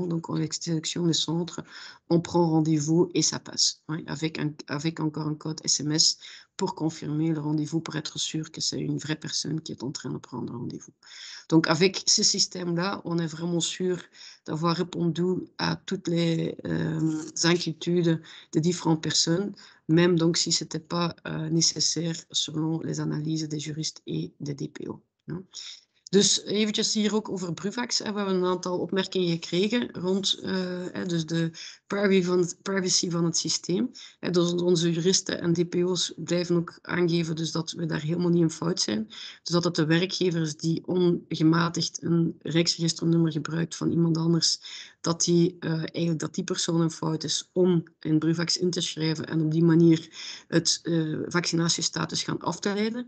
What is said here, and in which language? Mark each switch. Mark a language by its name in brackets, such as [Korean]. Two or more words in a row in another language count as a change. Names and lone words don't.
[French] Donc, on sélectionne le centre, on prend rendez-vous et ça passe, avec encore un code SMS pour confirmer le rendez-vous, pour être sûr que c'est une vraie personne qui est en train de prendre rendez-vous. Donc, avec ce système-là, on est vraiment sûr d'avoir répondu à toutes les inquiétudes de différentes personnes, même donc si ce n'était pas nécessaire selon les analyses des juristes et des DPO. [Dutch] Dus eventjes hier ook over Bruvax. We hebben een aantal opmerkingen gekregen rond dus de privacy van het systeem. Dus onze juristen en DPO's blijven ook aangeven dus dat we daar helemaal niet in fout zijn. Dus dat het de werkgever is die ongematigd een Rijksregisternummer gebruikt van iemand anders, dat die persoon een fout is om een Bruvax in te schrijven en op die manier het vaccinatiestatus gaan af te leiden.